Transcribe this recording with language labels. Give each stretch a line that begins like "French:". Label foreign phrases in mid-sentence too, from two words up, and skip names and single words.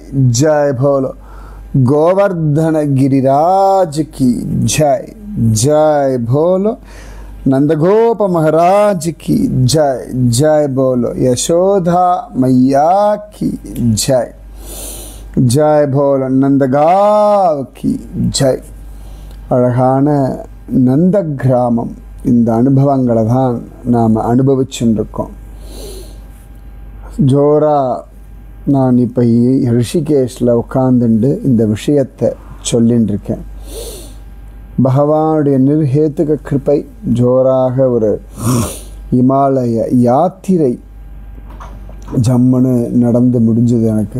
Hindi: जय बोलो गोवर्धन गिरिराज की जय। जय बोलो नंदगोप महाराज की जय। जय बोलो यशोदा मैया की जय। जय बोलो नंदगांव की जय.
Tamil: அழகான நந்த கிராமம். இந்த அனுபவங்களை தான் நாம் அனுபவிச்சுருக்கோம். ஜோரா நான் இப்போ ரிஷிகேஷில் உட்காந்துண்டு இந்த விஷயத்தை சொல்லின்னு இருக்கேன். பகவானுடைய நிர்ஹேத்துக கிருபை ஜோராக ஒரு இமாலய யாத்திரை ஜம்முன்னு நடந்து முடிஞ்சது எனக்கு.